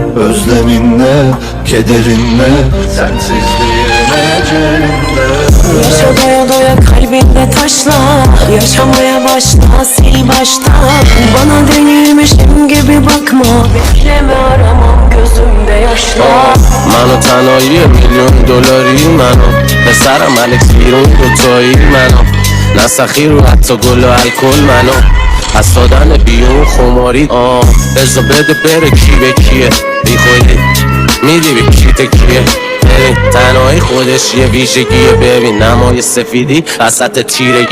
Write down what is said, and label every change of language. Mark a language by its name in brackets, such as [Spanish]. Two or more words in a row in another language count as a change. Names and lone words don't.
[Turkish] Özleminle, kederinle, sensizliğin ecelimde. Yaşa doya doya kalbinde taşla, yaşamaya başla sil baştan. Bana delirmişim gibi bakma, bekleme aramam gözümde yaşla. [Persian] منو تنهایی $1,000,000 منو پسرم الکس بیرون دوتایی منو نه سخی رو حتی گل و الکل منو از دادن بیرون خماری بزا بده بره کی به کیه بی خودی میدی به کی تکیه ببین تنهایی خودش یه ویژگیه ببین نمای سفیدی وسط تیرگیه